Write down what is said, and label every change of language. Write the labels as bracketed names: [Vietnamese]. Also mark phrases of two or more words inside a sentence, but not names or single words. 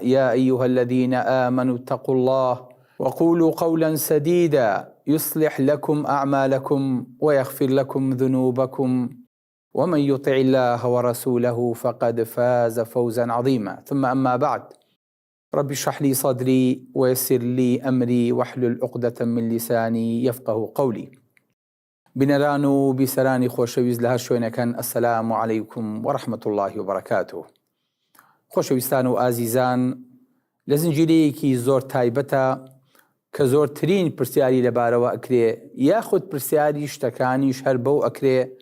[Arabic] يا أيها الذين آمنوا اتقوا الله وقولوا قولا سديدا يصلح لكم أعمالكم ويغفر لكم ذنوبكم، ومن يطع الله ورسوله فقد فاز فوزا عظيما. ثم أما بعد، رب اشرح لي صدري ويسر لي أمري واحلل عقدة من لساني يفقه قولي. [Central Kurdish] بنەران و بیسەرانی خۆشەویست لە هەر شوێنەکەن، [Arabic] ئەسەلام عەلەیکم وەڕەحمەت الله وبەرەکاتوه. [Central Kurdish] خۆشەویستان و ئازیزان، لە زنجیرەیەکی زۆر تایبەتە کە زۆرترین پرسیاری لەبارەوە ئەکرێ، یاخود پرسیاری شتەکانیش هەر بەو ئەکرێ،